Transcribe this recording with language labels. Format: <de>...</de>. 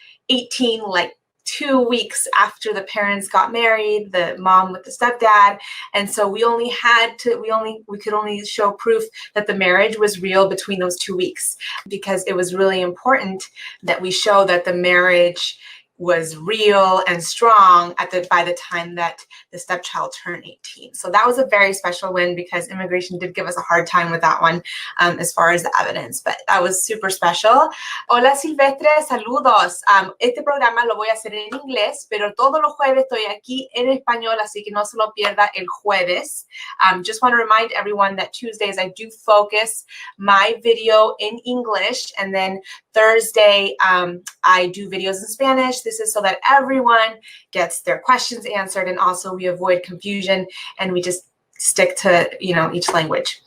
<en>18 like 2 weeks after the parents got married, the mom with the stepdad, and so we could only show proof that the marriage was real between those 2 weeks, because it was really important that we show that the marriage was real and strong by the time that the stepchild turned 18. So that was a very special win because immigration did give us a hard time with that one as far as the evidence, but that was super special.</en> <es>Hola Silvestre, saludos. Este programa lo voy a hacer en inglés, pero todos los jueves estoy aquí en español, así que no se lo pierda el jueves.</es> <en>Just want to remind everyone that Tuesdays I do focus my video in English, and then Thursday I do videos in Spanish. This is so that everyone gets their questions answered, and also we avoid confusion and we just stick to, each language.</en>